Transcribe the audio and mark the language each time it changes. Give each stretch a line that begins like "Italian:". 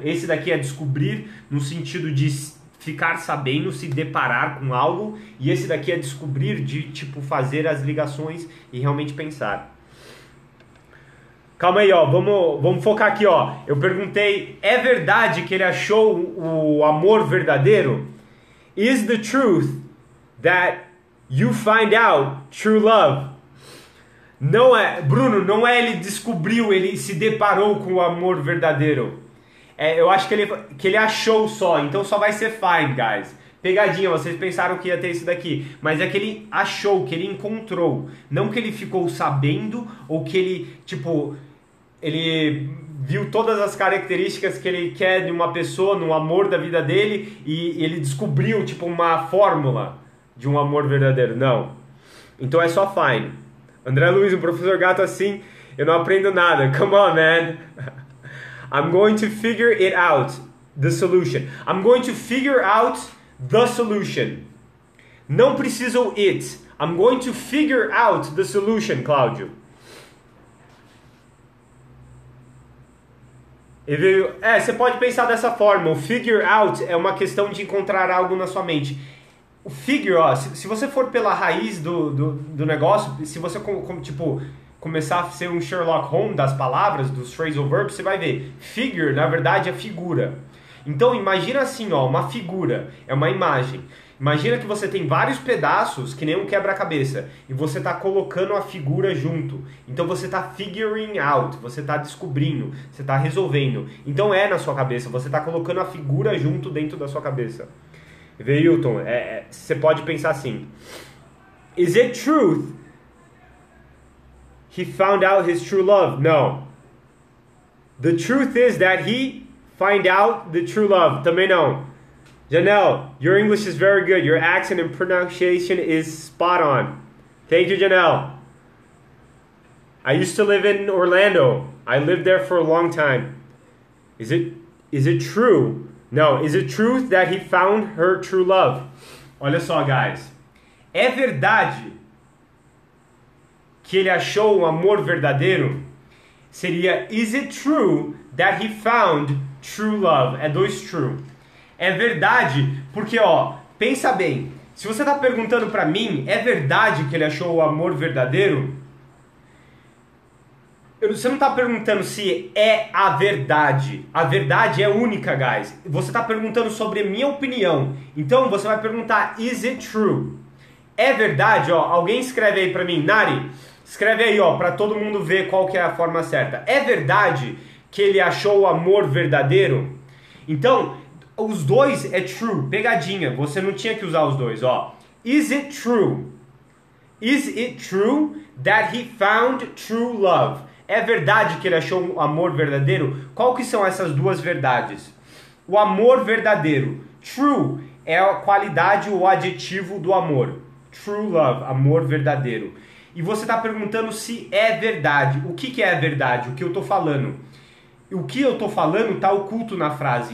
Portuguese: Esse daqui é descobrir no sentido de ficar sabendo, se deparar com algo, e esse daqui é descobrir de tipo fazer as ligações e realmente pensar. Calma aí, ó, vamos focar aqui, ó. Eu perguntei, é verdade que ele achou o amor verdadeiro?
English: Is the truth that you find out true love?
Portuguese: Não é, Bruno, não é ele descobriu, ele se deparou com o amor verdadeiro. Eu acho que ele achou só, então só vai ser fine, guys. Pegadinha, vocês pensaram que ia ter isso daqui, mas é que ele achou, que ele encontrou. Não que ele ficou sabendo, ou que ele, tipo, ele viu todas as características que ele quer de uma pessoa, no amor da vida dele, e ele descobriu, tipo, uma fórmula de um amor verdadeiro. Não. Então é só fine. André Luiz, um professor gato assim, eu não aprendo nada.
English: Come on, man. I'm going to figure it out, the solution. I'm going to figure out the solution.
Portuguese: Não preciso
English: it. I'm going to figure out the solution, Cláudio.
Portuguese: Você pode pensar dessa forma. O figure out é uma questão de encontrar algo na sua mente. O figure, ó, se você for pela raiz do negócio, se você tipo começar a ser um Sherlock Holmes das palavras, dos phrasal verbs, você vai ver. Figure, na verdade, é figura. Então, imagina assim, ó, uma figura, é uma imagem. Imagina que você tem vários pedaços, que nem um quebra-cabeça, e você está colocando a figura junto. Então, você está figuring out, você está descobrindo, você está resolvendo. Então, é na sua cabeça, você está colocando a figura junto dentro da sua cabeça. Hilton, você pode pensar assim.
English: Is it truth he found out his true love? No. The truth is that he find out the true love.
Portuguese: Também não.
English: Janelle, your English is very good. Your accent and pronunciation is spot on. Thank you, Janelle. I used to live in Orlando. I lived there for a long time. Is it true? No. Is it truth that he found her true love?
Portuguese: Olha só, guys. É verdade que ele achou o amor verdadeiro?
English: Seria, is it true that he found true love?
Portuguese: É dois true. É verdade, porque, ó, pensa bem. Se você está perguntando para mim, é verdade que ele achou o amor verdadeiro? Você não está perguntando se é a verdade. A verdade é única, guys. Você está perguntando sobre a minha opinião. Então, você vai perguntar,
English: is it true?
Portuguese: É verdade, ó. Alguém escreve aí para mim, Nari, escreve aí, ó, para todo mundo ver qual que é a forma certa. É verdade que ele achou o amor verdadeiro? Então, os dois é true, pegadinha. Você não tinha que usar os dois, ó.
English: Is it true? Is it true that he found true love?
Portuguese: É verdade que ele achou o amor verdadeiro? Qual que são essas duas verdades? O amor verdadeiro. True é a qualidade ou adjetivo do amor. True love, amor verdadeiro. E você está perguntando se é verdade. O que é verdade? O que eu estou falando? O que eu estou falando está oculto na frase.